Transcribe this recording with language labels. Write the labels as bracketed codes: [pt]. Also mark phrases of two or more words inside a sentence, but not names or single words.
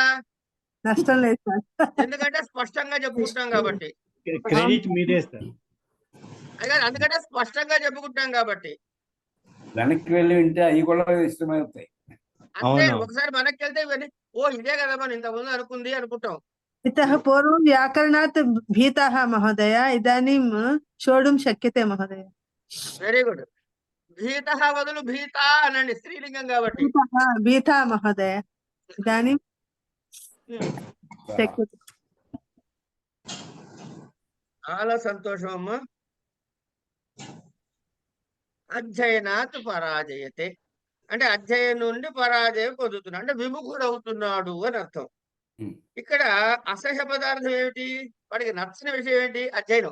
[te] నష్టం లేదు సార్. ఎందుకంటే స్పష్టంగా చెప్పుకుంటాం కాబట్టి. క్రెడిట్ మీదే సార్. అదే అందుకంటే స్పష్టంగా చెప్పుకుంటాం కాబట్టి. వెనక్కి వెళ్ళి వింటే అవి కూడా ఇష్టమవుతాయి. అంతే, అవును. ఒకసారి వెనక్కి వెళ్తే ఇవన్నీ ఇదే కదా మనం ఇంతకుముందు అనుకుంది అనుకుంటాం. [sa] इतः पूर्वं व्याकरणात् भीताः महोदय, इदानीं शोढुं शक्यते महोदय. [en] very good. [te] భీత బదులు భీత అనండి, స్త్రీలింగం కాబట్టి. [sa] भीता महोदय, इदानीं शक्यते. [te] చాలా సంతోషం అమ్మా. [sa] అధ్యయనాత్ పరాజయతే [te] అంటే అధ్యయనం నుండి పరాజయం పొందుతున్నాడు, అంటే విముఖుడు అవుతున్నాడు అని అర్థం. ఇక్కడ అసహ్య పదార్థం ఏమిటి? వాడికి నచ్చిన విషయం ఏంటి? అధ్యయనం.